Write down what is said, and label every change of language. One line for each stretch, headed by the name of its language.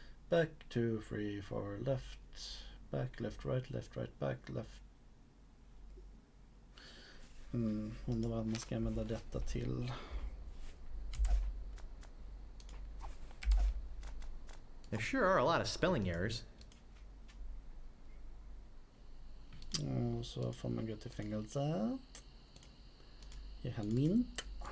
English: Back 2, 3, 4, left, back, left, right, back, left.
Swedish: Undrar vad man ska använda detta till.
English: There sure are a lot of spelling errors.
Swedish: Och så får man gå till fängelset. Ge han mint.